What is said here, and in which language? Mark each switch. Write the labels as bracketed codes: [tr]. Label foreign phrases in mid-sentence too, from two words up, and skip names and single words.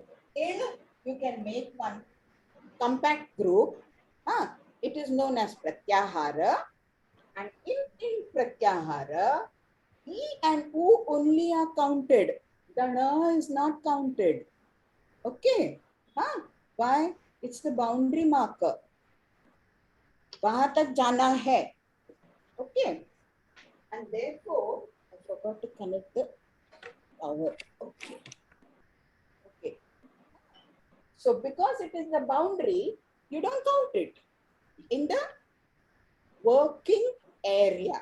[en] In, you can make one compact group. It is known as pratyahara. And in pratyahara, E and U only are counted. The na is not counted. Okay. Why? It's the boundary marker. [hi] वहाँ तक जाना है. [en] Okay. And therefore, I forgot to connect the power. Okay. Okay. So because it is the boundary, you don't count it in the working area.